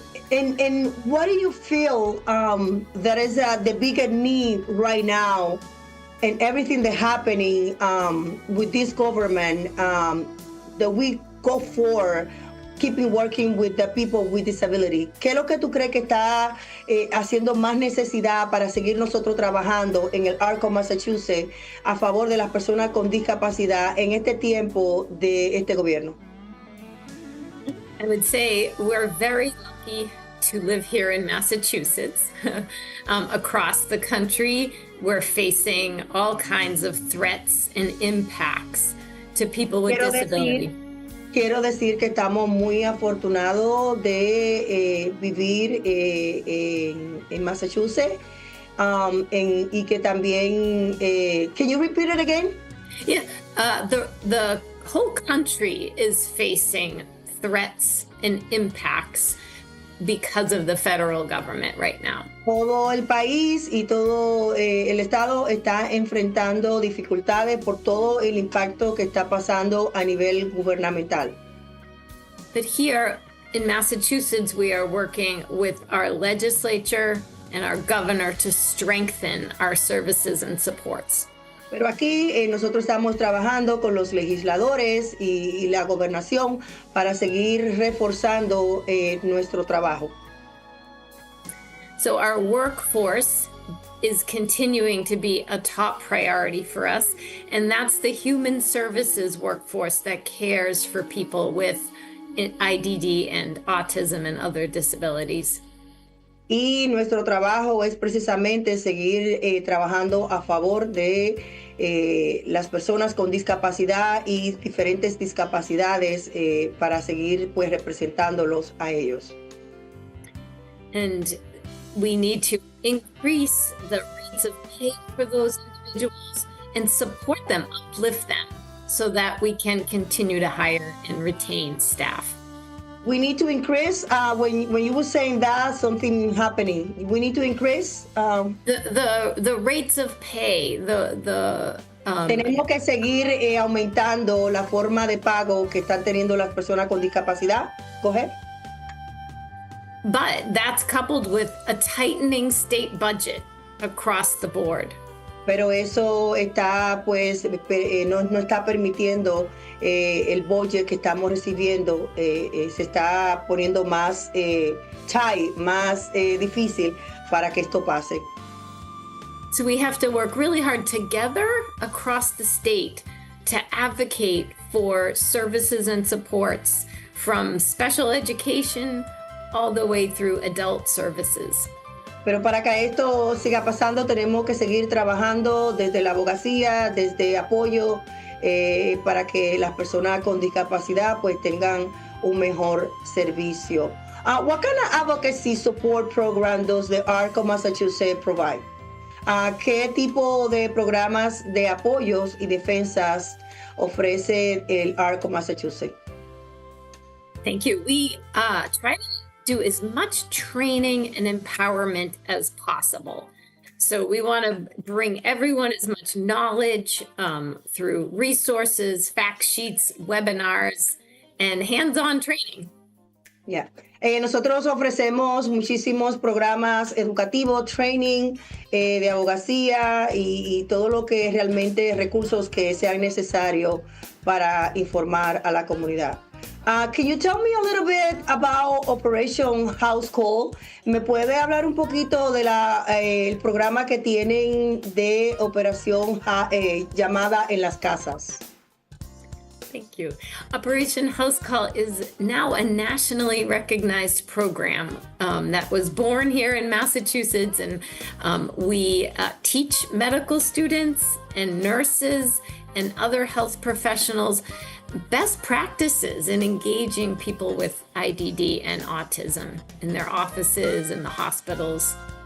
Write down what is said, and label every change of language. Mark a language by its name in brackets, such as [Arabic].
[English] And what do you feel that is the biggest need right now and everything that's happening with this government that we go for keeping working with the people with disability? [Spanish] ¿Qué es lo que tú crees que está haciendo más necesidad para seguir nosotros trabajando en el ARC of Massachusetts a favor de las personas con discapacidad en este tiempo de este gobierno? [English] I would say we're very lucky to live here in Massachusetts. Across the country, we're facing all kinds of threats and impacts to people with disability. [Spanish] Quiero decir que estamos muy afortunados de vivir en Massachusetts y que también, [English] can you repeat it again? Yeah, the whole country is facing threats and impacts because of the federal government right now. [Spanish] Todo el país y todo el estado está enfrentando dificultades por todo el impacto que está pasando a nivel gubernamental. [English] But here in Massachusetts, we are working with our legislature and our governor to strengthen our services and supports. [Spanish] Pero aquí nosotros estamos trabajando con los legisladores y la gobernación para seguir reforzando nuestro trabajo. [English] So our workforce is continuing to be a top priority for us, and that's the human services workforce that cares for people with IDD and autism and other disabilities. [Spanish] Y nuestro trabajo es precisamente seguir trabajando a favor de las personas con discapacidad y diferentes discapacidades para seguir pues representándolos a ellos. [English] And we need to increase the rates of pay for those individuals and support them, uplift them, so that we can continue to hire and retain staff. We need to increase, when you were saying that, something happening. We need to increase the rates of pay. [Spanish] Tenemos que seguir aumentando la forma de pago que están teniendo las personas con discapacidad. [English] Go ahead. But that's coupled with a tightening state budget across the board. [Spanish] Pero eso está, pues, no está permitiendo el budget que estamos recibiendo. Se está poniendo más tight, más difícil para que esto pase. [English] So we have to work really hard together across the state to advocate for services and supports from special education all the way through adult services. [Spanish] Pero para que esto siga pasando tenemos que seguir trabajando desde la abogacía, desde apoyo, para que las personas con discapacidad pues tengan un mejor servicio. [English] What kind of advocacy support program does the ARC of Massachusetts provide? [Spanish] ¿Qué tipo de programas de apoyos y defensas ofrece el ARC of Massachusetts? [English] Thank you. We try to do as much training and empowerment as possible. So we want to bring everyone as much knowledge through resources, fact sheets, webinars, and hands-on training. Yeah. [Spanish] Nosotros ofrecemos muchísimos programas educativos, training de abogacía y todo lo que realmente recursos que sean necesarios para informar a la comunidad. [English] Can you tell me a little bit about Operation House Call? [Spanish] ¿Me puede hablar un poquito de el programa que tienen de operación llamada En las Casas? [English] Thank you. Operation House Call is now a nationally recognized program that was born here in Massachusetts, and we teach medical students and nurses and other health professionals best practices in engaging people with IDD and autism in their offices and the hospitals.